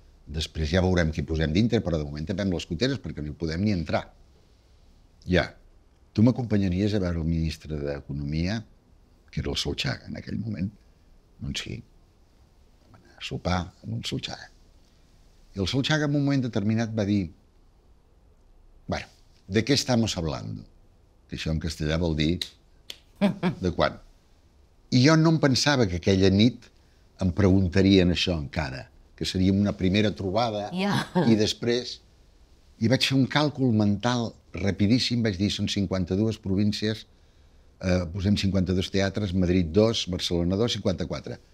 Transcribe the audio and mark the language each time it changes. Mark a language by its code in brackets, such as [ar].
[ca] Després ja veurem què posem dintre, però de moment tapem les goteres perquè no hi podem ni entrar. Ja. Tu m'acompanyaries a veure el ministre d'Economia, que era el Solchaga en aquell moment? Doncs sí. Vam anar a sopar amb el Solchaga. I el Solchaga en un moment determinat va dir bueno, [es] ¿de qué estamos hablando? [ca] Que això en castellà vol dir de quan. I jo no em pensava que aquella nit em preguntarien això encara, que seria una primera trobada i després... I vaig fer un càlcul mental rapidíssim, vaig dir, són 52 províncies, posem 52 teatres, Madrid 2, Barcelona 2, 54.